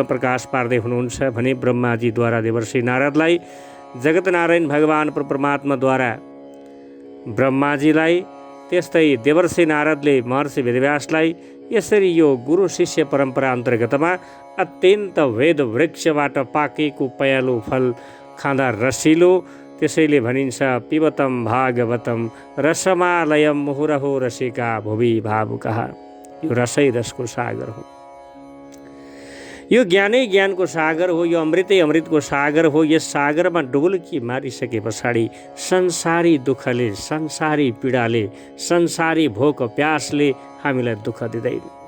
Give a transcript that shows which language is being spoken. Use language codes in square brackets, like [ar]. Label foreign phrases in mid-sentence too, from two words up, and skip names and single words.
[ne] प्रकाश पार्दै हुनुहुन्छ भने ब्रह्माजीद्वारा देवर्षि नारदलाई जगतनारायण भगवान परमात्माद्वारा ब्रह्माजीलाई त्यस्तै देवर्षि नारदले महर्षि वेदव्यासलाई यसरी यो गुरु शिष्य परम्परा अन्तर्गतमा अत्यन्त वेद वृक्षबाट पाकेको पयालो फल खाँदा रसिलो, त्यसैले भनिन्छ [sa] पिबतम भागवतम रसमालयम मुहुरहो रसिका भुवि भावुकः। [ne] यो रसै रसको सागर हो, यो ज्ञानै ज्ञानको सागर हो, यो अमृतै अमृतको सागर हो। यस सागरमा डुबुल्की मारिसके पछाडि संसारी दुःखले, संसारी पीडाले, संसारी भोक प्यासले हामीलाई दुःख दिँदैन।